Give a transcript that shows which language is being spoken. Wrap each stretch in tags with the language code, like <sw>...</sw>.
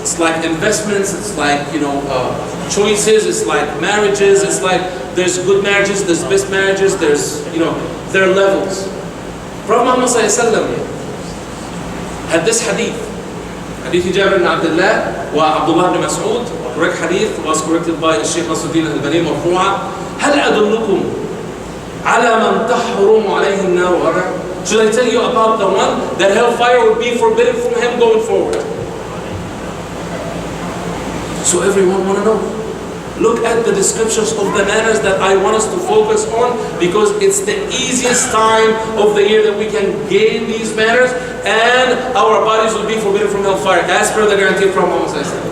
<en>It's like investments, it's like, choices, it's like marriages, it's like there's good marriages, there's best marriages, there's, there are levels. Prophet Muhammad had this hadith. Hadith Jabir ibn Abdullah wa Abdullah ibn Mas'ud, correct hadith, was corrected by Sheikh Nasruddin al-Albani marfu'a.</en> <ar>هل أدلكم على من تحرم عليه النار غدا?</ar> <en>Should I tell you about the one that hellfire would be forbidden from him going forward? So everyone want to know. Look at the descriptions of the manners that I want us to focus on, because it's the easiest time of the year that we can gain these manners, and our bodies will be forbidden from hellfire, as per the guarantee from Muhammad.</en>